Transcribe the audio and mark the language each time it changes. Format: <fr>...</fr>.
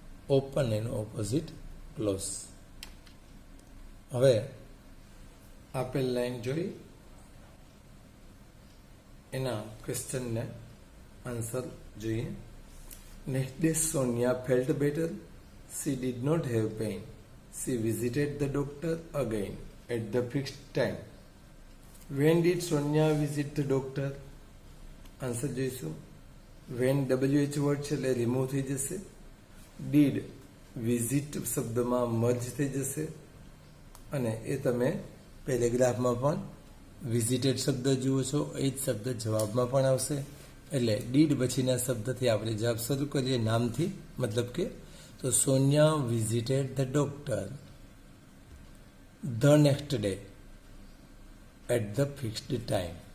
<gu>Open એનો opposite close. હવે આપેલ લાઈન જોઈ એના ક્વેશ્ચનને આન્સર જોઈએ.</gu> <en>Next day Sonia felt better. She did not have pain. She visited the doctor again at the fixed time. When did Sonia visit the doctor?</en> <gu>Answer જોઈશું. when WH word છે એટલે remove થઈ જશે. did visit શબ્દમાં merge થઈ જશે, અને એ તમે પેરેગ્રાફમાં પણ વિઝિટેડ શબ્દ જુઓ છો, એ જ શબ્દ જવાબમાં પણ આવશે. એટલે ડીડ પછીના શબ્દથી આપણે જવાબ શરૂ કરીએ નામથી, મતલબ કે તો</gu> <en>Sonia visited the doctor the next day at the fixed time.</en>